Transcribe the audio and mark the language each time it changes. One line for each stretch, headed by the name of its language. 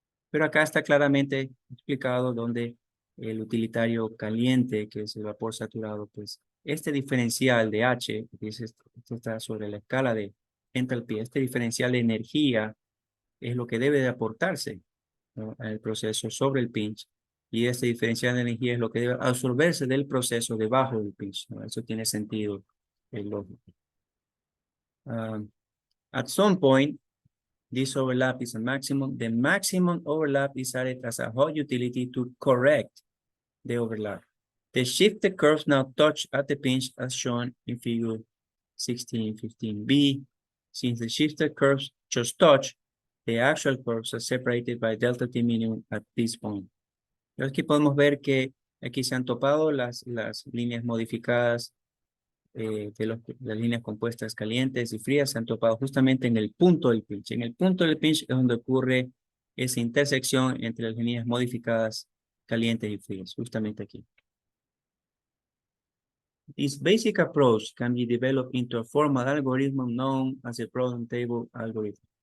Spanish: Pero acá está claramente explicado donde el utilitario caliente, que es el vapor saturado, pues este diferencial de H, que esto está sobre la escala de entalpía, este diferencial de energía es lo que debe de aportarse, ¿no?, al proceso sobre el pinch, y este diferencial de energía es lo que debe absorberse del proceso debajo del pinch, ¿no? Eso tiene sentido lógico.
English: At some point, this overlap is a maximum. The maximum overlap is added as a hot utility to correct the overlap. The shifted curves now touch at the pinch as shown in figure 1615B. Since the shifted curves just touch, the actual curves are separated by delta T minimum at this point.
Spanish: Aquí podemos ver que aquí se han topado las líneas modificadas las líneas compuestas calientes y frías, se han topado justamente en el punto del pinch. En el punto del pinch es donde ocurre esa intersección entre las líneas modificadas calientes y frías, justamente aquí.
English: This basic approach can be developed into a formal algorithm known as a problem table algorithm.